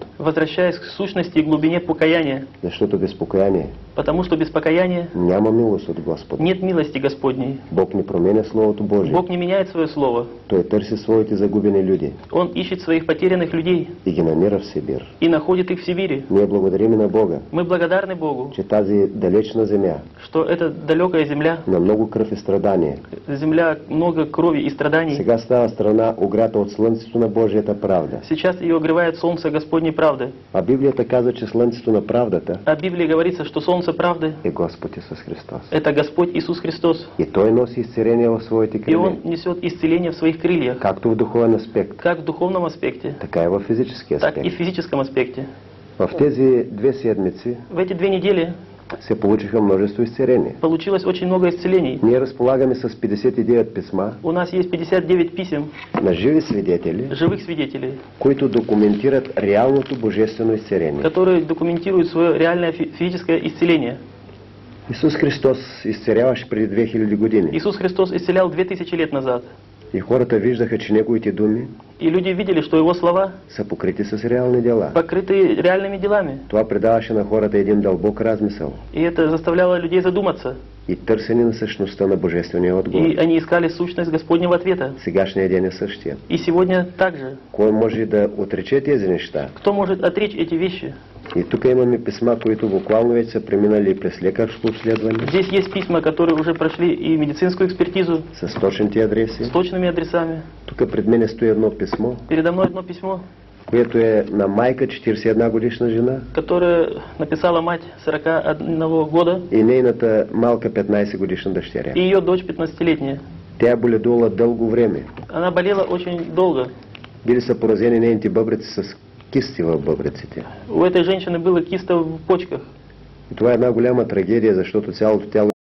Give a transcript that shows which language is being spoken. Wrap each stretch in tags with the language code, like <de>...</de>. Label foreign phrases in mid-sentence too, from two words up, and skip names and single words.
<ru>возвращаясь к сущности и глубине покаяния,</ru> <bg>Защото без покаяние</bg> <ru>потому что без покаяния</ru> <bg>няма милост от Господа.</bg> <ru>нет милости Господней.</ru> <bg>Бог не променя Словото Божие.</bg> <ru>Бог не меняет свое Слово.</ru> <bg>Той търси своите загубени люди</bg> <ru>Он ищет своих потерянных людей</ru> <bg>и ги намира в Сибир.</bg> <ru>и находит их в Сибири.</ru> <bg>Ние благодарим и на Бога,</bg> <ru>Мы благодарны Богу,</ru> <bg>че тази далечна земя</bg> <ru>что эта далекая земля,</ru> <bg>на много кръв и страдание</bg> <ru>земля много крови и страданий,</ru> <bg>сега става страна огрята от слънцето на Божията правда.</bg> <ru>сейчас ее огревает солнце Господней правды.</ru> <bg>А Библията казва, че слънцето на правдата</bg> <ru>А в Библии говорится, что солнце правды</ru> <bg>е Господ Исус Христос. –</bg> <ru>это Господь Иисус Христос.</ru> <bg>И Той носи изцеление в своите И криле,</bg> <ru>Он несет исцеление в своих крыльях,</ru> <bg>както в духовен аспект,</bg> <ru>как в духовном аспекте,</ru> <bg>така и в физически</bg> <ru>так и в</ru> <bg>аспект.</bg> <ru>физическом аспекте.</ru> <bg>В тези 2 седмици</bg> <ru>В эти 2 недели</ru> <bg>се получиха множество изцеления.</bg> <ru>получилось очень много исцелений.</ru> <bg>Ние разполагаме с 59 писма</bg> <ru>У нас есть 59 писем</ru> <bg>на живи свидетели,</bg> <ru>живых свидетелей,</ru> <bg>които документират реалното божествено изцеление.</bg> <ru>которые документируют свое реальное физическое исцеление.</ru> <bg>Исус Христос изцеляваше преди 2000 години.</bg> <ru>Иисус Христос исцелял 2000 лет назад.</ru> <bg>И хората виждаха, че Неговите думи</bg> <ru>И люди видели, что Его слова</ru> <bg>са покрити с реални дела.</bg> <ru>покрыты реальными делами.</ru> <bg>Това придаваше на хората един дълбок размисъл</bg> <ru>И это заставляло людей задуматься.</ru> <bg>и търсене на същността на божествения отговор.</bg> <ru>И они искали сущность Господнего ответа.</ru> <bg>Сегашния ден е същия.</bg> <ru>И сегодня также.</ru> <bg>Кой може да отрече тези неща?</bg> <ru>Кто может отречь эти вещи?</ru> <bg>И тук имаме писма, които буквално вече са преминали през лекарско обследване,</bg> <ru>Здесь есть письма, которые уже прошли и медицинскую экспертизу</ru> <bg>с точните адреси.</bg> <ru>с точными адресами.</ru> <bg>Тук пред мен стои едно писмо,</bg> <ru>Передо мной одно письмо,</ru> <bg>което е на майка, 41 годишна жена,</bg> <ru>которое написала мать 41 года</ru> <bg>и нейната малка 15 годишна дъщеря.</bg> <ru>и ее дочь 15-летняя.</ru> <bg>Тя боледувала дълго време.</bg> <ru>Она болела очень долго.</ru> <bg>Били са поразени нейните бъбреци с кисти в бъбреците.</bg> <ru>У этой женщины было киста в почках.</ru> <bg>И това е една голяма трагедия, защото цялото тяло</bg>